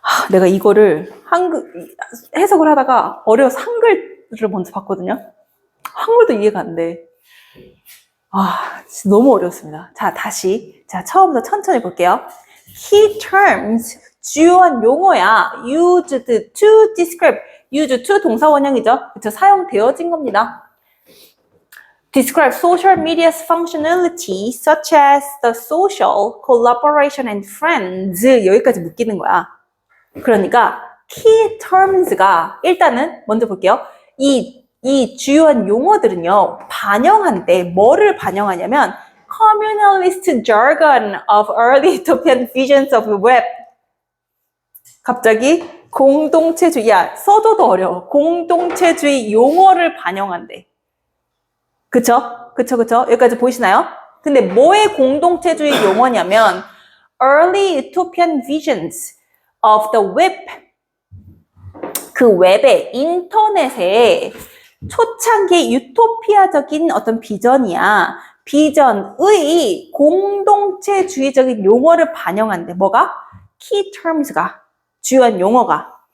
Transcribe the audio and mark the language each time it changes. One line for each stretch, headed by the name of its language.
Korean: 내가 이거를 해석을 하다가 어려워서 한글을 먼저 봤거든요. 한글도 이해가 안 돼. 진짜 너무 어렵습니다. 자, 다시. 자, 처음부터 천천히 볼게요.
English: Key terms,
Korean: 주요한 용어야.
English: Used to describe. Used to
Korean: 동사 원형이죠. 그쵸? 사용되어진 겁니다.
English: Describe social media's functionality such as the social, collaboration and friends.
Korean: 여기까지 묶이는 거야. 그러니까 key terms가 일단은 먼저 볼게요. 이 주요한 용어들은요, 반영한대. 뭐를 반영하냐면
English: communalist jargon of early utopian visions of the web.
Korean: 갑자기 공동체주의, 써줘도 어려워. 공동체주의 용어를 반영한대. 그쵸? 여기까지 보이시나요? 근데 뭐의 공동체주의 용어냐면
English: early utopian visions of the web.
Korean: 그 웹에, 인터넷에 초창기의 유토피아적인 어떤 비전이야. 비전의 공동체주의적인 용어를 반영한대. 뭐가? key terms가. 주요한 용어가.